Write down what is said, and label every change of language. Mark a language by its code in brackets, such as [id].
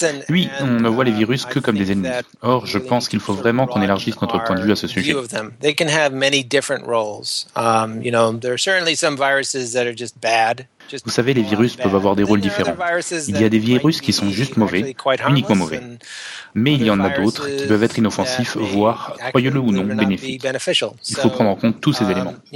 [fr] Oui, on ne voit les virus que comme des ennemis. Or, je pense qu'il faut vraiment qu'on élargisse notre point de vue à ce sujet. [en] They can have many different roles. You know, there are certainly some viruses that are just bad. [fr] Vous savez, les virus peuvent avoir des rôles différents. Il y a des virus qui sont juste mauvais, uniquement mauvais. Mais il y en a d'autres qui peuvent être inoffensifs, voire, croyez-le ou non, bénéfiques. Il faut prendre en compte tous ces éléments.